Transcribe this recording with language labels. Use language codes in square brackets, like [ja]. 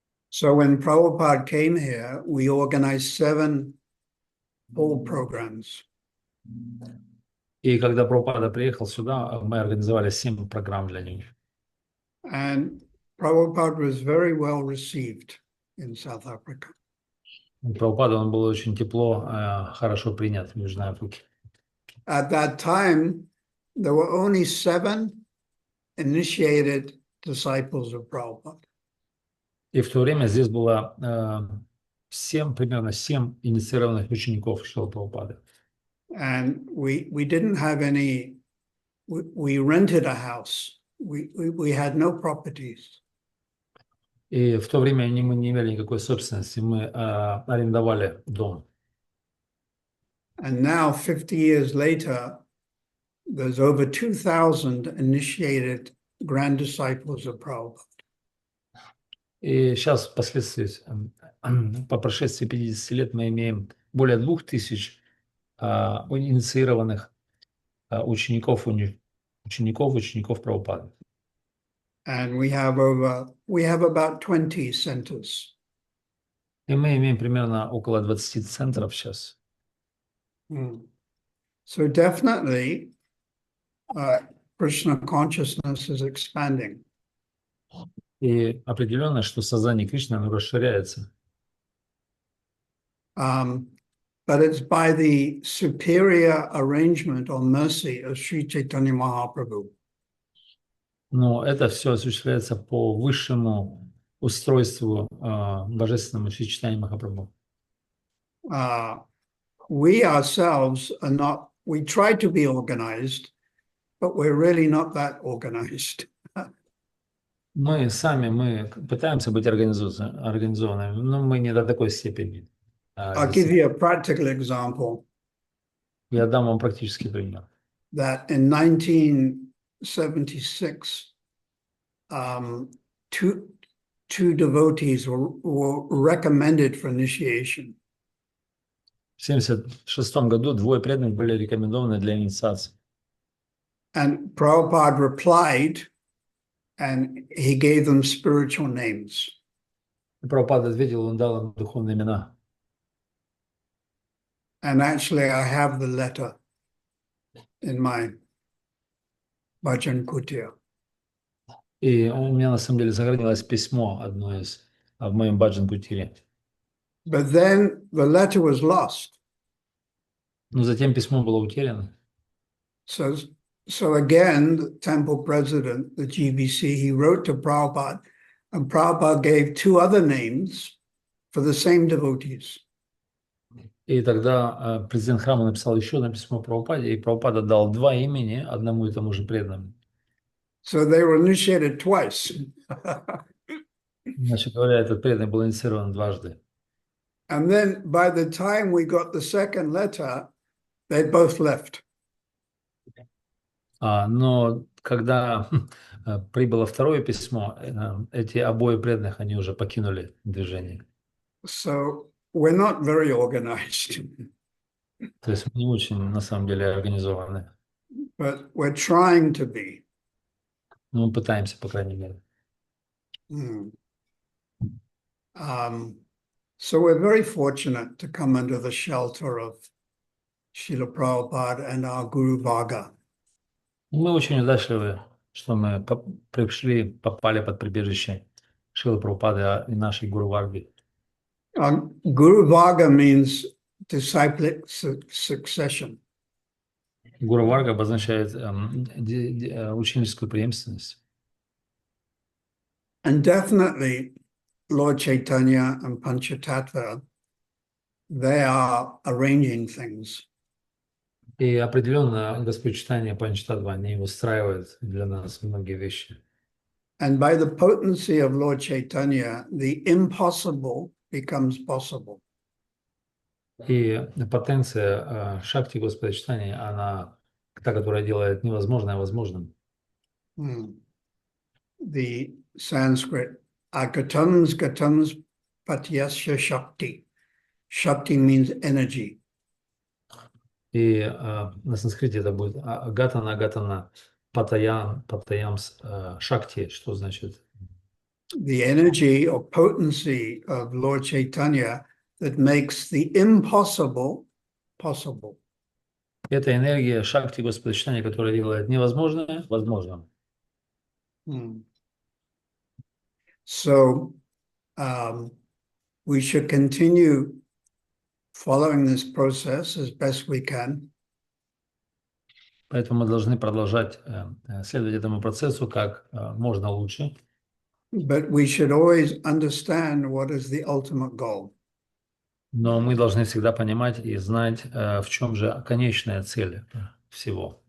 [en] So when Prabhupada came here, we organized 7 full programs. [ru] И когда Прабхупада приехал сюда, мы организовали 7 программ для них. [en] And Prabhupada was very well received in South Africa. [ru] Прабхупада, он был очень тепло, хорошо принят в Южной Африке. [en] At that time, there were only 7 initiated disciples of Prabhupada. [ru] И в то время здесь было примерно 7 инициированных учеников Шрилы Прабхупады. [en] And we didn't have any, we rented a house. We had no properties. [ru] И в то время мы не имели никакой собственности, мы арендовали дом. [en] And now, 50 years later, there's over 2,000 initiated grand disciples of Prabhupada. [ru] И сейчас, впоследствии, по прошествии 50 лет, мы имеем более 2000 инициированных учеников учеников Прабхупады. [en] And we have about 20 centers. [ru] И мы имеем примерно около 20 центров сейчас. [en] So definitely, Krishna consciousness is expanding. [ru] И определенно, что сознание Кришны, оно расширяется. [en] But it's by the superior arrangement or mercy of Sri Chaitanya Mahaprabhu. [ru] Но это все осуществляется по высшему устройству божественному Шри Чайтаньи Махапрабху. [en] We ourselves are not, we try to be organized, but we're really not that organized. [ru] Мы пытаемся быть организованными, но мы не до такой степени. [en] I'll give you a practical example. [ru] Я дам вам практический пример. [en] That in 1976, two devotees were recommended for initiation. [ru] В 1976 году двое преданных были рекомендованы для инициации. [en] And Prabhupada replied, and he gave them spiritual names. [ru] Прабхупада ответил, он дал им духовные имена. [en] And actually, I have the letter in my bhajan kutir. [ru] И у меня на самом деле сохранилось письмо одно из в моем баджан-кутире. [en] But then the letter was lost. [ru] Но затем письмо было утеряно. [en] So again, the temple president, the GBC, he wrote to Prabhupada, and Prabhupada gave two other names for the same devotees. [ru] И тогда президент храма написал еще одно письмо Прабхупаде, и Прабхупада дал два имени одному и тому же преданному. [en] So they were initiated twice. [ru] Значит говоря, этот преданный был инициирован дважды. [en] And then by the time we got the second letter, they both left. [ru] Но когда прибыло второе письмо, эти обои преданных, они уже покинули движение. [en] So we're not very organized. [ru] То есть мы не очень, на самом деле, организованы. [en] But we're trying to be. [ru] Но мы пытаемся, по крайней мере. [en] So we're very fortunate to come under the shelter of Srila Prabhupada and our Guru Varga. [ru] Мы очень удачливы, что мы попали под прибежище Шрилы Прабхупады и нашей Гуру Варги. [en] Guru Varga means disciplic succession. [ru] Гуру Варга обозначает ученическую преемственность. [en] And definitely Lord Chaitanya and Panchatattva, they are arranging things. [ru] И определенно Господь Чайтанья Панчтаттва, они устраивают для нас многие вещи. [en] And by the potency of Lord Chaitanya, the impossible becomes possible. [ru] И потенция шакти Господа Чайтаньи, она та, которая делает невозможное возможным. [en] The Sanskrit, [sa] agatams gatams patyasya shakti. [en] Shakti means energy. [ru] И на санскрите это будет [sa] агатана патаямс шакти, [ru] что значит? [en] The energy or potency of Lord Chaitanya that makes the impossible possible. [ru] Это энергия шакти Господа Чайтаньи, которая делает невозможное возможным. [en] So we should continue following this process as best we can. [ru] Поэтому мы должны продолжать следовать этому процессу как можно лучше. [en] But we should always understand what is the ultimate goal. [ru] Но мы должны всегда понимать и знать, в чем же конечная цель всего.